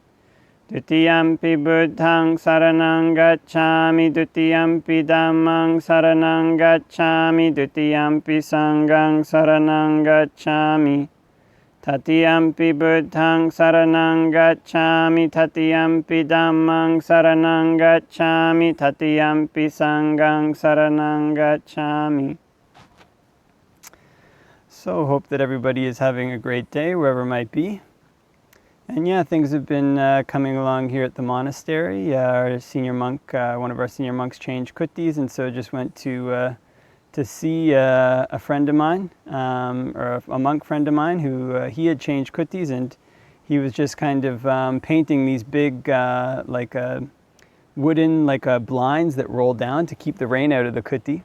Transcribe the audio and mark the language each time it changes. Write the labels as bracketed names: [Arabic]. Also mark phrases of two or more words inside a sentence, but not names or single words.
[Pali] Dutiyampi Buddhaṃ saraṇaṃ gacchāmi, Dutiyampi Dhammaṃ saraṇaṃ gacchāmi, Dutiyampi Sanghaṃ saraṇaṃ gacchāmi. Tatiyampi Buddhaṃ saraṇaṃ gacchāmi, Tatiyampi Dhammaṃ saraṇaṃ gacchāmi, Tatiyampi Sanghaṃ saraṇaṃ gacchāmi. [English] So hope that everybody is having a great day wherever it might be. And yeah, things have been coming along here at the monastery. Our senior monk, one of our senior monks changed kuṭis, and so just went to see a friend of mine, or a monk friend of mine, who he had changed kuṭis, and he was just kind of painting these big, wooden, blinds that roll down to keep the rain out of the kuṭi.